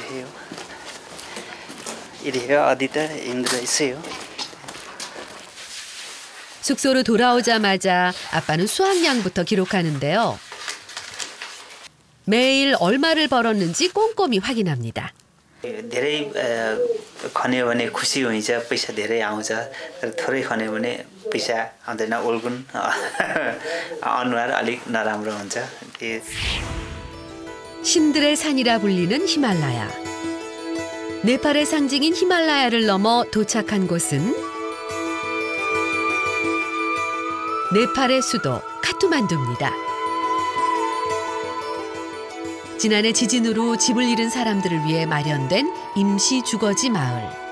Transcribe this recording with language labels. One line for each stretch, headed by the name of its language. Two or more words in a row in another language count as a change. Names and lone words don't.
Korean: 이래요. 어디다 힘들어있어요. 숙소로 돌아오자마자 아빠는 수확량부터 기록하는데요. 매일 얼마를 벌었는지 꼼꼼히 확인합니다.
Nepali: धेरै खन्यो भने खुसी हुन्छ पैसा धेरै आउँछ तर थोरै खन्यो भने पैसा आउँदैन ओल्गुन अनुहार अलिक नराम्रो हुन्छ
Korean: 신들의 산이라 불리는 히말라야. 네팔의 상징인 히말라야를 넘어 도착한 곳은 네팔의 수도 카투만두입니다. 지난해 지진으로 집을 잃은 사람들을 위해 마련된 임시 주거지 마을.